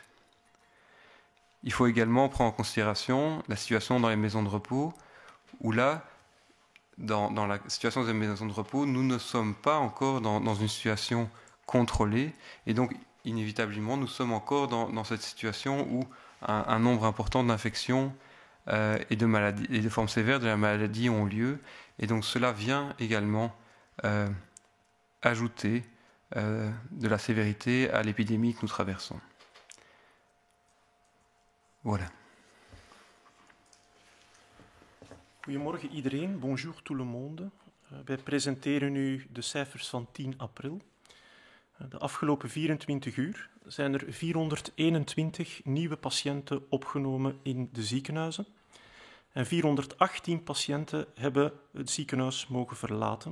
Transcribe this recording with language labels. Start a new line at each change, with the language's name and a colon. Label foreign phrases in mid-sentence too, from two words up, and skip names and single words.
French: Il faut également prendre en considération la situation dans les maisons de repos, où là, dans la situation des maisons de repos, nous ne sommes pas encore dans une situation contrôlée, et donc inévitablement nous sommes encore dans cette situation où un nombre important d'infections et de maladies et de formes sévères de la maladie ont lieu, et donc cela vient également ajouter de la sévérité à l'épidémie que nous traversons. Voilà.
Dutch: Goedemorgen iedereen,
French: bonjour tout le monde.
Dutch: Wij presenteren u de cijfers van 10 april. De afgelopen 24 uur zijn er 421 nieuwe patiënten opgenomen in de ziekenhuizen. En 418 patiënten hebben het ziekenhuis mogen verlaten.